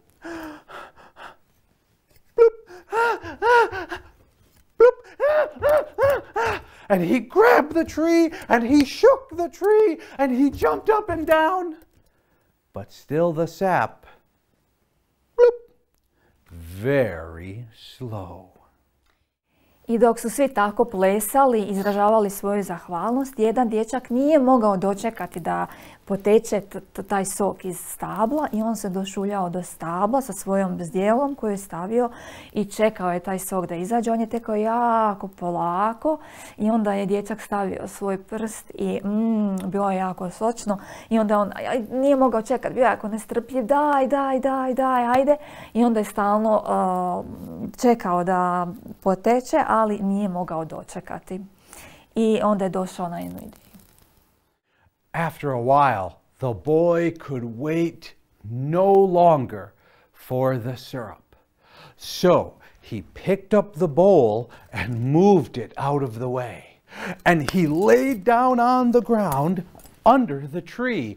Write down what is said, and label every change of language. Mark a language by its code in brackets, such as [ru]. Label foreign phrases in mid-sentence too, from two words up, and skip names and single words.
[en] And he grabbed the tree, and he shook the tree, and he jumped up and down. But still the sap, bloop, very slow. [hr] I dok su svi tako plesali, izražavali svoju zahvalnost, jedan dječak nije mogao dočekati da poteče taj sok iz stabla i on se došuljao do stabla sa svojom zdjelom koju je stavio i čekao je taj sok da izađe. On je tekao jako polako i onda je dječak stavio svoj prst i bilo je jako sočno i onda on nije mogao čekati, bio je jako nestrpljiv, daj, ajde. I onda je stalno čekao da poteče, ali nije mogao dočekati. I onda je došao na jednu ideju. [en] After a while, the boy could wait no longer for the syrup. So he picked up the bowl and moved it out of the way. And he laid down on the ground under the tree.